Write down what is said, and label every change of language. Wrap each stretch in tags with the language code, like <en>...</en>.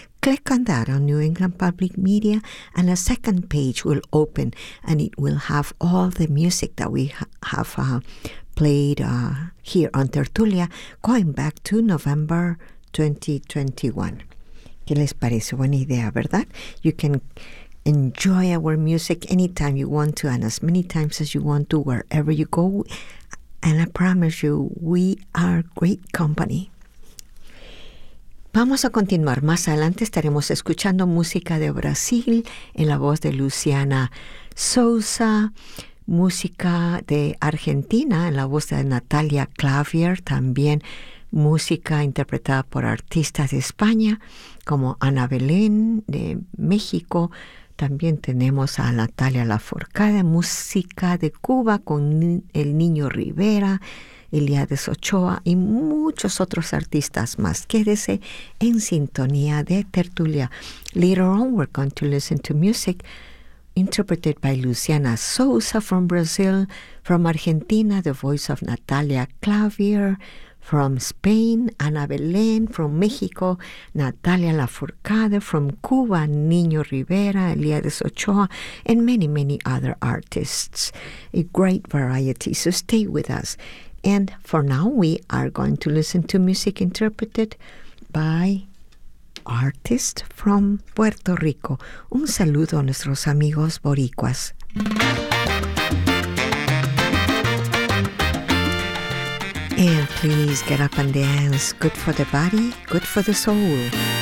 <en>Click on that on New England Public Media and a second page will open and it will have all the music that we have played here on Tertulia going back to November 2021.</en> <es>¿Qué les parece? Buena idea, ¿verdad?</es> <en>You can enjoy our music anytime you want to and as many times as you want to, wherever you go. And I promise you, we are great company.</en> <es>Vamos a continuar. Más adelante estaremos escuchando música de Brasil en la voz de Luciana Sousa, música de Argentina en la voz de Natalia Clavier, también música interpretada por artistas de España como Ana Belén de México. También tenemos a Natalia Lafourcade, música de Cuba con El Niño Rivera, Eliades Ochoa y muchos otros artistas más. Quédese en sintonía de Tertulia.</es> <en>Later on, we're going to listen to music interpreted by Luciana Sousa from Brazil, from Argentina, the voice of Natalia Clavier, from Spain, Ana Belén, from Mexico, Natalia Lafourcade, from Cuba, Niño Rivera, Eliades Ochoa, and many, many other artists. A great variety, so stay with us. And for now, we are going to listen to music interpreted by artist from Puerto Rico.</en> <es>Un saludo a nuestros amigos boricuas.</es> <en>And please get up and dance. Good for the body, good for the soul.</en>